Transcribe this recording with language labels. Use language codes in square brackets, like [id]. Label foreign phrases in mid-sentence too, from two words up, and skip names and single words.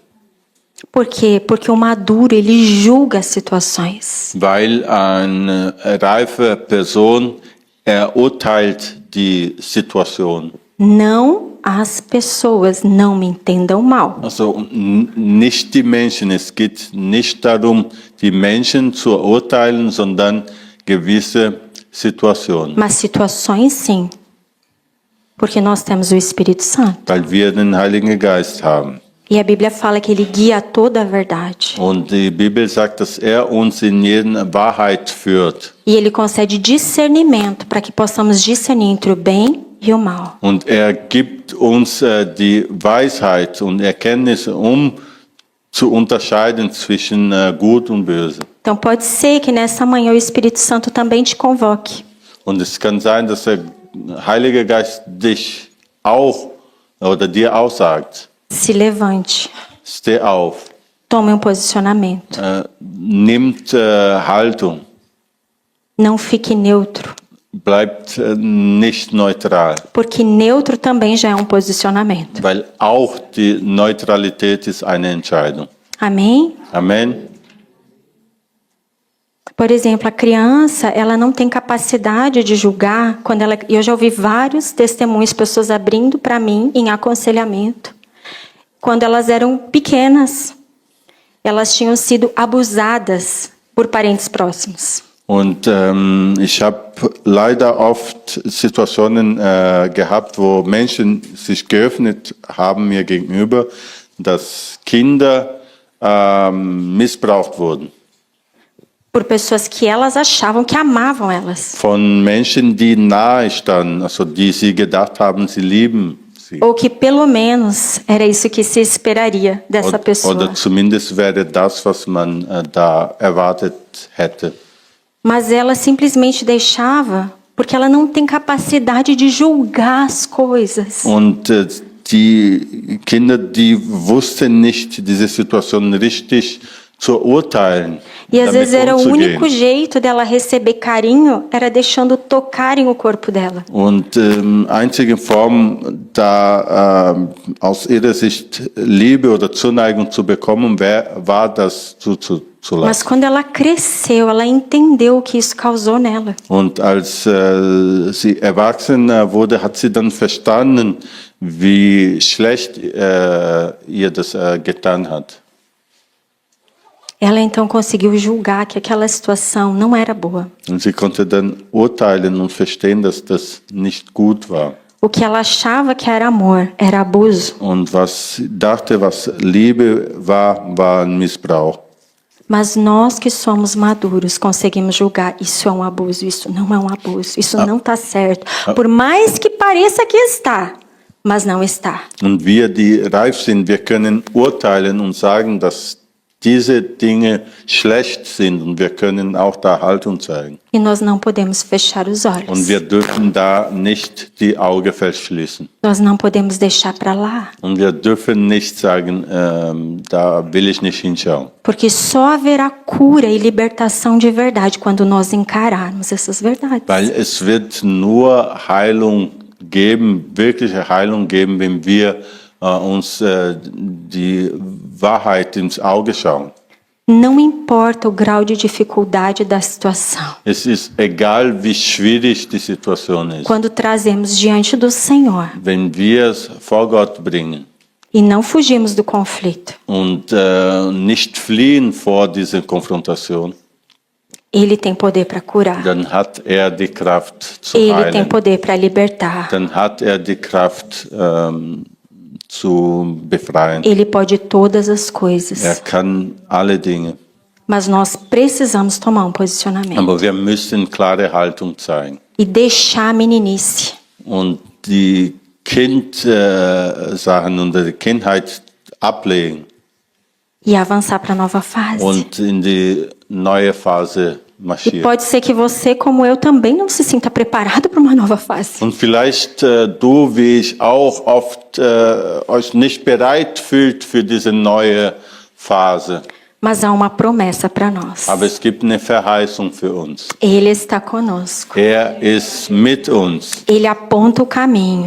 [pt] Por quê? Porque o maduro, ele julga as situações. [de] Weil eine reife Person urteilt die Situation. [pt] Não as pessoas, não me entendam mal. [de] Also nicht die Menschen. Es geht nicht darum, die Menschen zu urteilen, sondern gewisse Situationen. [pt] Mas situações sim. Porque nós temos o Espírito Santo. [de] Weil wir den Heiligen Geist haben. [pt] E a Bíblia fala que ele guia toda a verdade. [de] Und die Bibel sagt, dass uns in jede Wahrheit führt. [pt] E ele concede discernimento para que possamos discernir entre o bem e o mal. [de] Und gibt uns die Weisheit und Erkenntnis, zu unterscheiden zwischen Gut und Böse. [pt] Então pode ser que nessa manhã o Espírito Santo também te convoque. [de] Und es kann sein, dass der Heilige Geist dich auch oder dir auch sagt, [pt] Se levante, [de] steh auf, [pt] tome um posicionamento. [de] nimmt Haltung, [pt] Não fique neutro, [de] bleibt nicht neutral, [pt] porque neutro também já é um posicionamento. [de] weil auch die Neutralität ist eine Entscheidung. [pt] Amém? [de] Amen. [pt] Por exemplo, a criança, ela não tem capacidade de julgar quando ela. Eu já ouvi vários testemunhos, pessoas abrindo para mim em aconselhamento. Quando elas eram pequenas, elas tinham sido abusadas por parentes próximos. [de] Und ich habe leider oft Situationen gehabt, wo Menschen sich geöffnet haben mir gegenüber, dass Kinder missbraucht wurden. [pt] Por pessoas que elas achavam que amavam elas. [de] Von Menschen, die nahe standen, also die sie gedacht haben, sie lieben sie. [pt] Ou que pelo menos era isso que se esperaria dessa pessoa. [de] Oder zumindest wäre das, was man da erwartet hätte. [pt] Mas ela simplesmente deixava porque ela não tem capacidade de julgar as coisas. [de] Und die Kinder, die wussten nicht, diese Situation richtig zu urteilen. [pt] E às [de] damit [pt] vezes era o [de] umzugehen. [pt] único jeito dela receber carinho, era deixando tocarem o corpo dela. [de] Und einzige Form, da aus ihrer Sicht Liebe oder Zuneigung zu bekommen, war das zuzulassen. [pt] Mas quando ela cresceu, ela entendeu o que isso causou nela. [de] Und als sie erwachsen wurde, hat sie dann verstanden, wie schlecht ihr das getan hat. [pt] Ela então conseguiu julgar que aquela situação não era boa. [de] Und sie konnte dann urteilen und verstehen, dass das nicht gut war. [pt] O que ela achava que era amor era abuso. [de] Und was sie dachte, was Liebe war, war ein Missbrauch. [pt] Mas nós que somos maduros conseguimos julgar, isso é um abuso, isso não é um abuso, isso não está certo. Por mais que pareça que está, mas não está. [de] Und wir, die reif sind, wir können urteilen und sagen, dass diese Dinge schlecht sind, und wir können auch da Haltung zeigen. [pt] E nós não podemos fechar os olhos. [de] Und wir dürfen da nicht die Augen verschließen. [pt] Nós não podemos deixar para lá. [de] Und wir dürfen nicht sagen, da will ich nicht hinschauen. [pt] Porque só haverá cura e libertação de verdade quando nós encararmos essas verdades. [de] Weil es wird nur Heilung geben, wirkliche Heilung geben, wenn wir uns die Wahrheit ins Auge schauen. [pt] Não importa o grau de dificuldade da situação. [de] Es ist egal, wie schwierig die Situation ist. [pt] Quando trazemos diante do Senhor, [de] Wenn wir es vor Gott bringen, [pt] e não fugirmos do conflito, [de] und nicht fliehen vor dieser Konfrontation, [pt] Ele tem poder para curar. [de] dann hat er die Kraft zu [pt] Ele tem [de] heilen. [pt] poder para libertar. [de] Dann hat er die Kraft zu befreien. [pt] Ele pode todas as coisas. [de] Er kann alle Dinge. [pt] Mas nós precisamos tomar um posicionamento [de] Aber wir müssen klare Haltung zeigen. [pt] e deixar a meninice. [de] Und die Sachen und die Kindheit ablegen [pt] E avançar para a nova fase. [de] und in die neue Phase [pt] E [de] marschieren. [pt] pode ser que você, como eu, também não se sinta preparado para uma nova fase. [de] Und vielleicht du, wie ich auch, oft euch nicht bereit fühlt für diese neue Phase. [pt] Mas há uma promessa para nós. [de] Aber es gibt eine Verheißung für uns. [pt] Ele está conosco. [de] Er ist mit uns. [pt] Ele aponta o caminho.